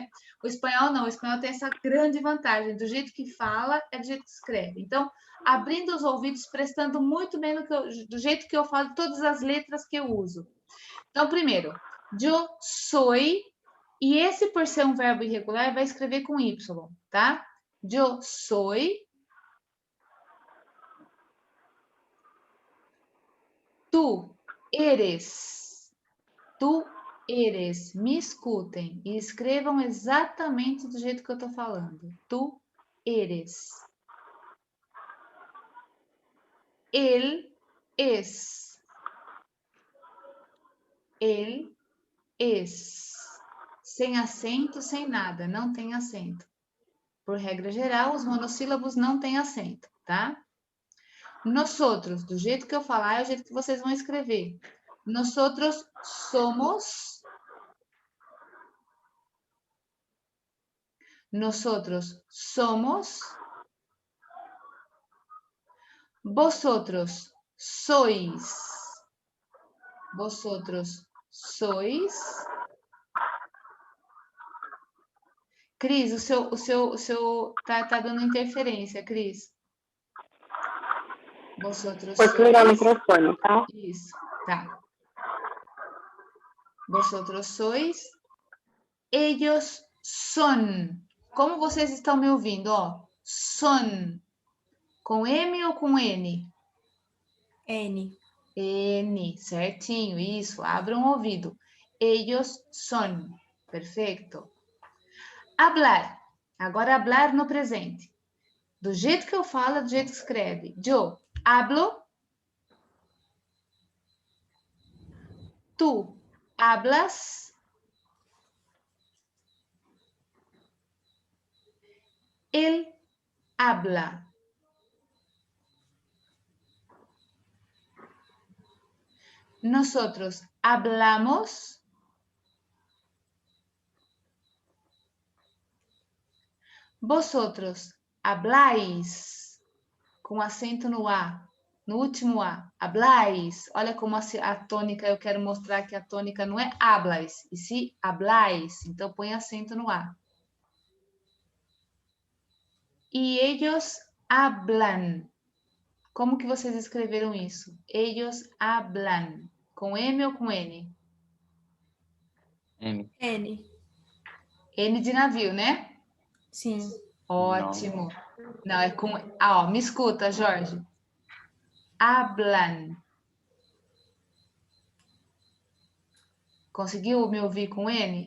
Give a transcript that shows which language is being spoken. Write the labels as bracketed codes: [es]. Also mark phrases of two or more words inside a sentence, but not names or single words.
[pt] O espanhol não, o espanhol tem essa grande vantagem, do jeito que fala é do jeito que escreve. Então, abrindo os ouvidos, prestando muito bem do jeito que eu falo, todas as letras que eu uso. Então, primeiro, [es] yo soy, [pt] e esse por ser um verbo irregular, vai escrever com Y, tá? [es] Yo soy. Tu eres. Tu eres. [pt] Me escutem e escrevam exatamente do jeito que eu estou falando. [es] Tu eres. Él es. Él es. [pt] Sem acento, sem nada. Não tem acento. Por regra geral, os monossílabos não têm acento, tá? Nosotros, do jeito que eu falar, é o jeito que vocês vão escrever. [es] Nosotros somos Nosotros somos. Vosotros sois. Vosotros sois. [pt] Cris, o seu tá dando interferência, Cris. [es] Vosotros [pt] Vou desligar o [es] sois. [pt] microfone, tá? Isso, tá. [es] Vosotros sois. Ellos son. [pt] Como vocês estão me ouvindo, ó? Son. Com M ou com N? N. N, certinho, isso. Abram o ouvido. [es] Ellos son. [pt] Perfeito. [es] Hablar. [pt] Agora hablar no presente. Do jeito que eu falo, do jeito que escreve. [es] Yo hablo. Tu hablas. Él habla. Nosotros hablamos. Vosotros habláis. [pt] Com acento no A. No último A. [es] Habláis. [pt] Olha como a tônica, eu quero mostrar que a tônica não é habláis, e sim habláis. Então põe acento no A. E [es] ellos hablan. [pt] Como que vocês escreveram isso? [es] Ellos hablan. [pt] Com M ou com N? M. N. N de navio, né? Sim. Ótimo. Não, é com... Ah, ó, me escuta, Jorge. [es] Hablan. [pt] Conseguiu me ouvir com N?